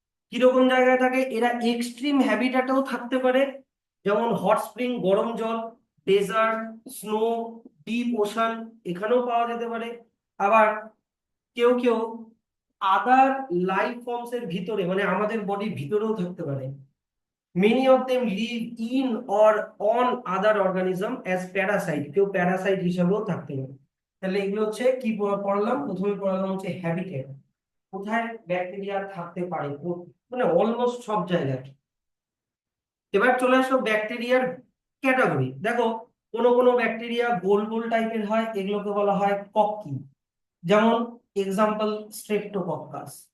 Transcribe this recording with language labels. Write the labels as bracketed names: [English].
[Bangla] কিরকম জায়গায় থাকে এরা? এক্সট্রিম হ্যাবিটাটেও থাকতে পারে, যেমন হট স্প্রিং গরম জল, ডেজার্ট, স্নো, ডিপ ওশান, এখানেও পাওয়া যেতে পারে। আবার কেউ কেউ আদার লাইফ ফর্মস এর ভিতরে মানে আমাদের বডির ভিতরেও থাকতে পারে। [English] Many of them live in or on other organism as parasite, [Bangla] কেউ প্যারাসাইট হিসেবেও থাকতে পারে। তাহলে এগুলো হচ্ছে কি পড়লাম? প্রথমে পড়লাম হচ্ছে হ্যাবিটেট, কোথায় ব্যাকটেরিয়া থাকতে পারে, মানে অলমোস্ট সব জায়গায়। এবার চলে আসো ব্যাকটেরিয়ার ক্যাটাগরি। দেখো কোনো কোনো ব্যাকটেরিয়া গোল গোল টাইপের হয়, এগুলোকে বলা হয় কক্কি, যেমন এক্সাম্পল স্ট্রেপ্টোকক্কাস।